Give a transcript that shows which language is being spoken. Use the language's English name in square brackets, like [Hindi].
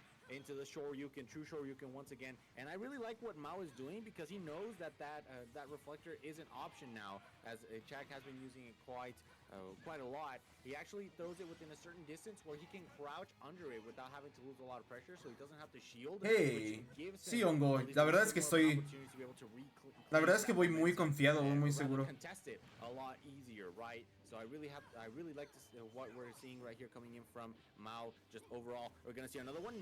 [English] Into the Shoryuken, true Shoryuken once again, and I really like what Mao is doing because he knows that reflector is an option now, as Chag has been using it quite a lot. He actually throws it within a certain distance where he can crouch under it without having to lose a lot of pressure, so he doesn't have to shield. [Spanish] Hey, sí, Hongo, la verdad es que estoy... La verdad es que voy muy confiado, muy seguro. [English] A lot easier, right? So I really like this, what we're seeing right here coming in from Mao. Just overall, we're gonna see another one.